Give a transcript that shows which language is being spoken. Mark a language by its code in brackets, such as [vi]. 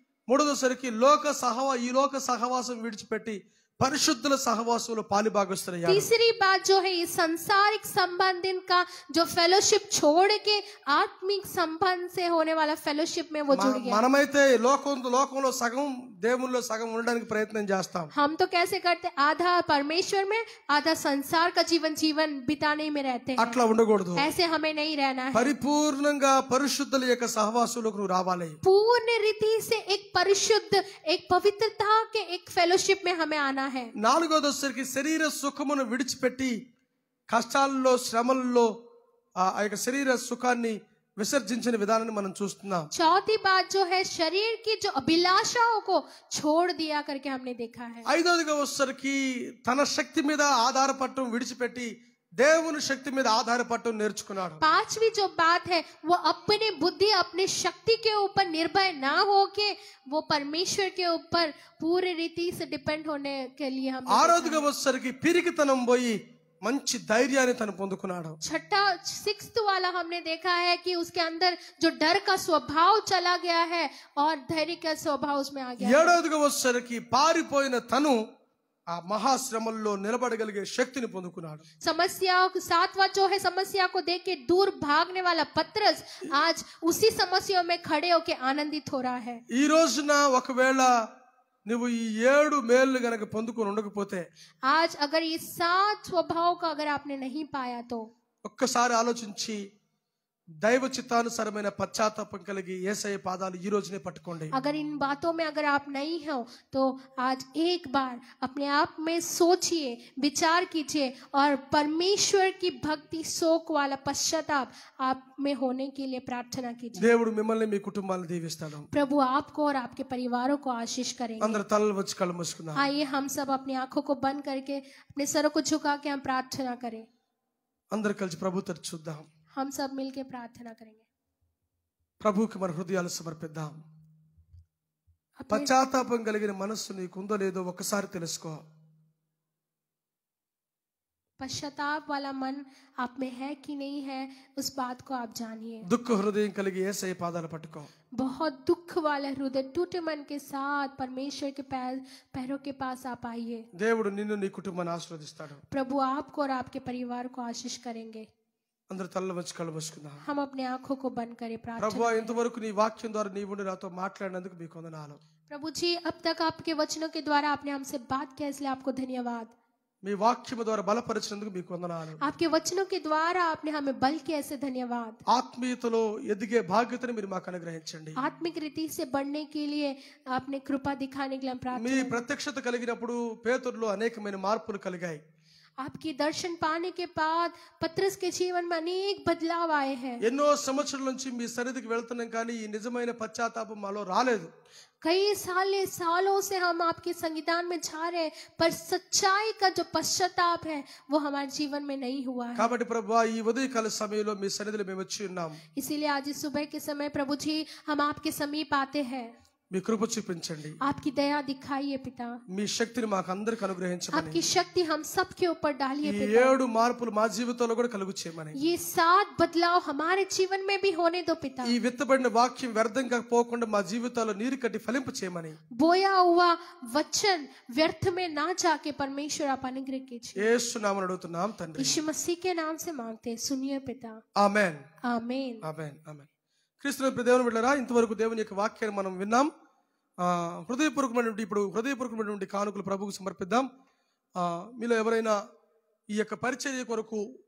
[te] మూడోదసరికి ఈ లోక సహవాసం విడిచిపెట్టి పరిశుద్ధుల సహవాసంలో పాలిభాగస్తులయ్యారు. [hi] तीसरी बात जो है ये सांसारिक संबंध का जो फेलोशिप छोड़ के आत्मिक संबंध से होने वाला फेलोशिप में वो जुड़ गया. [te] మనమైతే లోకంలో సగం దేవునిలో సగం ఉండడానికి ప్రయత్నం చేస్తాం. [hi] हम तो कैसे करते, आधा परमेश्वर में आधा संसार का जीवन बिताने में रहते हैं. [te] అట్లా ఉండకూడదు. [hi] ऐसे हमें नहीं रहना है. [te] పరిపూర్ణంగా పరిశుద్ధుల యొక్క సహవాసంలోకి నువ్వు రావాలి. [hi] पूर्ण रीति से एक परिशुद्ध, एक पवित्रता के एक फेलोशिप में हमें आना है. [te] నాలుగోదసరికి శరీర సుఖమును విడిచిపెట్టి కష్టాల్లో శ్రమల్లో ఆ యొక్క శరీర సుఖాన్ని విసర్జించిన విధానాన్ని మనం చూస్తున్నాం. [hi] चौथी बात जो है शरीर की जो अभिलाषाओं को छोड़ दिया करके हमने देखा है. [te] ఐదోదిగా వచ్చేసరికి తన శక్తి మీద ఆధారపడటం విడిచిపెట్టి దేవుని శక్తి మీద ఆధారపడటం నేర్చుకున్నాడు. [hi] पांचवी जो बात है वो अपने बुद्धि, अपने शक्ति के ऊपर निर्भर ना होके वो परमेश्वर के ऊपर पूरी रीति से डिपेंड होने के लिए हम. [te] ఆరోదిగా వచ్చేసరికి పిరికితనం పోయి మంచి ధైర్యాన్ని తను పొందుకున్నాడు. [hi] छठा 6th वाला हमने देखा है कि उसके अंदर जो डर का स्वभाव चला गया है और धैर्य का स्वभाव उसमें आ गया. [te] ఏడోదిగా వచ్చేసరికి పారిపోయిన తను ఆ మహాశ్రమల్లో నిలబడగలిగే శక్తిని పొందుకున్నాడు. [hi] समस्याओं 7वां जो है समस्या को देख के दूर भागने वाला पतरस आज उसी समस्याओं में खड़े होके आनंदित हो रहा है. [te] ఈ రోజున ఒకవేళ నువ్వు ఈ 7 మేళ్ళు గనక పొందుకొని ఉండకపోతే, [hi] आज अगर ये 7 स्वभाव का अगर आपने नहीं पाया तो [te] ఒక్కసారి ఆలోచించి దైవ చిత్తానుసారమైన పశ్చాత్తాపం కలిగి యేసయ్య పాదాలు ఈ రోజునే పట్టుకోండి. [hi] अगर इन बातों में अगर आप नहीं हो तो आज एक बार अपने आप में सोचिए, विचार कीजिए और परमेश्वर की भक्ति, शोक वाला पश्चाताप आप में होने के लिए प्रार्थना कीजिए. [te] దేవుడు మిమ్మల్ని మీ కుటుంబాలను దీవిస్తాడు. [hi] प्रभु आपको और आपके परिवारों को आशीष करेंगे. [te] అందరూ తలలు వచ్చి కళ్ళు మూసుకుందాం. [hi] आइए हम सब अपनी आंखों को बंद करके अपने सरों को झुका के हम प्रार्थना करें. [te] అందరూ కలిసి ప్రభు తరచు చూద్దాం. [hi] हम सब मिलके प्रार्थना करेंगे. [te] ప్రభువుకి మన హృదయాలు సమర్పిద్దాం. [hi] अपने [te] పశ్చాత్తాపం కలిగిన మనస్సు నీకుందో లేదో ఒకసారి తెలుసుకో. [hi] पश्चाताप वाला मन आप में है कि नहीं है, उस बात को आप जानिए. [te] దుఃఖ హృదయం కలిగి యేసయ్య పాదాలు పట్టుకో. [hi] बहुत दुख वाले हृदय, टूटे मन के साथ परमेश्वर के पैरों के पास आप आइए. [te] దేవుడు నిన్ను నీ కుటుంబాన్ని ఆశీర్వదిస్తాడు. [hi] प्रभु आपको और आपके परिवार को आशीष करेंगे. [te] అందరూ తలలు వచ్చి కళ్ళు మూసుకుందాం. [hi] हम अपने आंखों को बंद करें, प्रार्थना. [te] ప్రభువా, ఇంతవరకు నీ వాక్యం ద్వారా నీవు నాతో మాట్లాడినందుకు మీకు వందనాలు. [hi] प्रभु जी, अब तक आपके वचनों के द्वारा आपने हमसे बात किया, इसलिए आपको धन्यवाद. [te] మీ వాక్యం ద్వారా బలపరిచినందుకు మీకు వందనాలు. [hi] आपके वचनों के द्वारा आपने हमें बल किया, ऐसे धन्यवाद. [te] ఆత్మీయతలో ఎదిగే భాగ్యతను మీరు మాకు అనుగ్రహించండి. [hi] आत्मिक रीति से बढ़ने के लिए आपने कृपा दिखाने के लिए हम [te] మీ [hi] प्रार्थना. [te] ప్రత్యక్షత కలిగినప్పుడు పేతురులో అనేకమైన మార్పులు కలిగాయి. [hi] आपकी दर्शन पाने के बाद पतरस के जीवन में अनेक बदलाव आए हैं. [te] ఎన్నో సంవత్సరాల నుంచి మీ సన్నిధికి వెళ్తున్నాం కానీ ఈ నిజమైన పశ్చాత్తాపం మాలో రాలేదు. [hi] कई सालों से हम आपके संविधान में जा रहे हैं, पर सच्चाई का जो पश्चाताप है वो हमारे जीवन में नहीं हुआ है. [te] కాబట్టి ప్రభువా, ఈ ఉదయకాల సమయంలో మీ సన్నిధిలో మేము వచ్చి ఉన్నాం. [hi] इसीलिए आज इस सुबह के समय प्रभु जी हम आपके समीप आते हैं. [te] మీ కృప చూపించండి. [hi] आपकी दया दिखाइए पिता. [te] మీ శక్తిని మాకు అందరికి అనుగ్రహించమని, [hi] आपकी शक्ति हम सब के ऊपर डालिए [te] ఈ [hi] पिता. [te] 7 మార్పులు మా జీవితంలో కూడా కలుగు చేయమని, [hi] ये 7 बदलाव हमारे जीवन में भी होने दो पिता. [te] ఈ విత్తబడిన వాక్యం వ్యర్థంగా పోకుండా మా జీవితాల్లో నీరు కట్టి ఫలింప చేయమని [hi] बोया हुआ वचन व्यर्थ में ना जाके परमेश्वर आप अनुग्रह कीजिए. [te] యేసు నామమున అడుగుతున్నాం తండ్రి. [hi] यीशु मसीह के नाम से मांगते हैं, सुनिए पिता. [te] ఆమేన్. [hi] आमीन. [te] ఆమేన్. ఆమేన్. క్రీస్తు దేవుని బిడ్డలారా, ఇంతవరకు దేవుని యొక్క వాక్యాన్ని మనం విన్నాం. హృదయపూర్వకమైనటువంటి కానుకలు ప్రభువుకు సమర్పిద్దాం. మీలో ఎవరైనా ఈ యొక్క పరిచర్య కొరకు